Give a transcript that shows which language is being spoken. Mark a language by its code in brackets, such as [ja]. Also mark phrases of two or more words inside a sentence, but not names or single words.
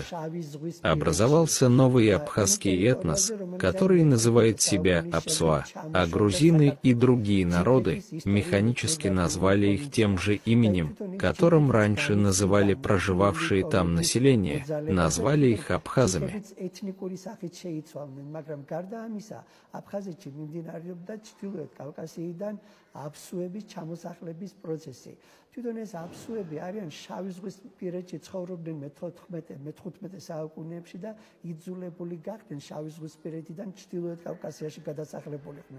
[ru] Образовался новый абхазский этнос, который называет себя Апсуа, а грузины и другие народы механически назвали их тем же именем, которым раньше называли проживавшие там население, назвали их абхазами. [ka] აბსუების ჩამოსახლების პროცესი. თვითონ ეს აბსუები არიან შავი ზღვის პირეთში ცხოვრობდნენ მე-15 საუკუნეებში და იძულებული გახდნენ შავი ზღვის პირეთიდან ჩრდილოეთ კავკასიაში გადასახლებულიყვნენ.